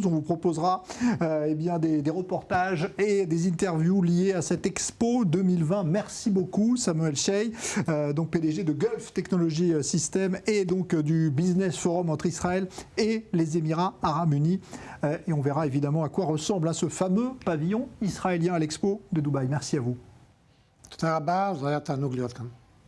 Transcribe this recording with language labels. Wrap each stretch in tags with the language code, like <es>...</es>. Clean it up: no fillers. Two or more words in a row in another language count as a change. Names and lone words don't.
<fr>On vous proposera des reportages et des interviews liées à cette Expo 2020. Merci beaucoup, Samuel Shey, donc PDG de Gulf Technology System et donc du Business Forum entre Israël et les Émirats Arabes Unis. Et on verra évidemment à quoi ressemble ce fameux pavillon israélien à l'Expo de Dubaï. Merci à vous.</fr> <he>תודה רבה, זה היה תענוג להיות כאן.</he>